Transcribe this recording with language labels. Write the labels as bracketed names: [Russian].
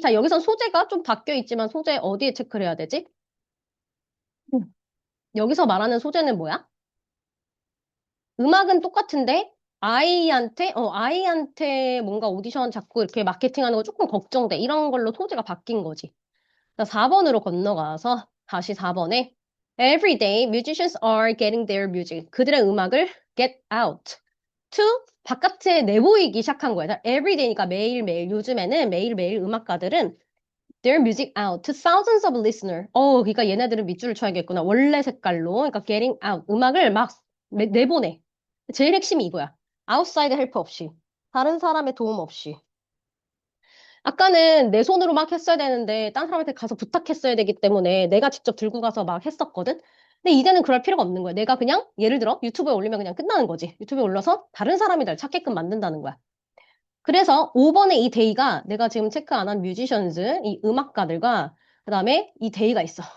[Korean] 자, 여기서 소재가 좀 바뀌어 있지만 소재 어디에 체크를 해야 되지? 음. 여기서 말하는 소재는 뭐야? 음악은 똑같은데 아이한테 뭔가 오디션 자꾸 이렇게 마케팅하는 거 조금 걱정돼. 이런 걸로 소재가 바뀐 거지. [English] 자, 4번으로 건너가서 다시 4번에 Every day musicians are getting their music. [Korean] 그들의 음악을 get out to 바깥에 내보이기 시작한 거야. [English] 자, every day니까 매일매일 요즘에는 매일매일 음악가들은 their music out to thousands of listeners. [Korean] 그러니까 얘네들은 밑줄을 쳐야겠구나. 원래 색깔로. 그러니까 getting out. 음악을 막 내보내. 제일 핵심이 이거야. [English] outside help 없이. [Korean] 다른 사람의 도움 없이. 아까는 내 손으로 막 했어야 되는데, 딴 사람한테 가서 부탁했어야 되기 때문에 내가 직접 들고 가서 막 했었거든? 근데 이제는 그럴 필요가 없는 거야. 내가 그냥, 예를 들어, 유튜브에 올리면 그냥 끝나는 거지. 유튜브에 올려서 다른 사람이 날 찾게끔 만든다는 거야. 그래서 5번의 이 데이가 내가 지금 체크 안 한 뮤지션즈, 이 음악가들과 그다음에 이 데이가 있어.